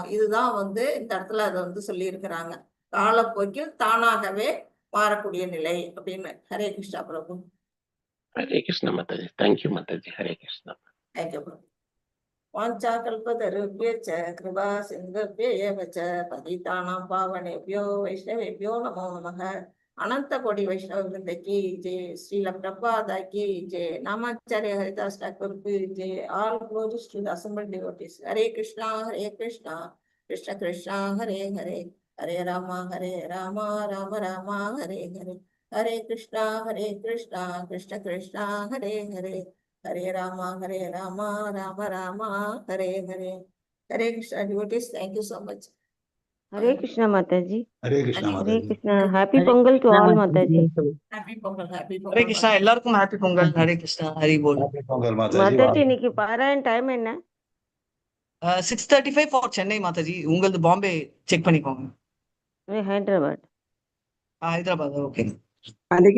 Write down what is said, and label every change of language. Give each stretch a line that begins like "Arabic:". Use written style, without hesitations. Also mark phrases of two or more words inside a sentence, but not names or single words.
Tamil: இதுதான் வந்து இந்த இடத்துல அதை வந்து சொல்லி இருக்கிறாங்க, காலப்போக்கில் தானாகவே மாறக்கூடிய நிலை அப்படின்னு. ஹரே கிருஷ்ணா பிரபு. ஹரே கிருஷ்ணா மாதாஜி. தேங்க்யூ மாதாஜி. ஹரே கிருஷ்ணா. தேங்க்யூ பிரபு.
Sanskrit: वाञ्छा कल्पतरुभ्यश्च कृपा सिन्धुभ्येव च पतितानाम् पावनेभ्यो वैष्णवेभ्यो नमो नमः.
Hindi: अनंत कोटि वैष्णव वृंद की जय. श्रील प्रभुपाद की जय. नामाचार्य हरिदास ठाकुर की जय.
English: All glories to the assembled devotees.
Sanskrit: हरे कृष्णा कृष्ण कृष्ण हरे हरे, हरे राम राम राम हरे हरे, हरे कृष्णा कृष्ण कृष्ण हरे हरे, हरे राम राम राम हरे हरे.
Hindi: हरे कृष्णा
English: devotees. Thank you so much.
Hindi: हरे कृष्णा माताजी. हरे कृष्णा हरे माताजी.
English: कृष्णा. Happy Pongal to all माताजी. Happy Pongal, happy Pongal.
Tamil: ஹரே கிருஷ்ணா, எல்லாருக்கும்
English: Happy Pongal.
Tamil: ஹரே கிருஷ்ணா, ஹரி போல்.
English: Happy Pongal माताजी.
Tamil: माताजी இன்னைக்கு பாராயண டைம் என்ன? 6:35 ஃபார் சென்னை மாதாஜி. உங்களது பாம்பே செக் பண்ணிக்கோங்க. ஹைதராபாத். ஹைதராபாத். ஓகே.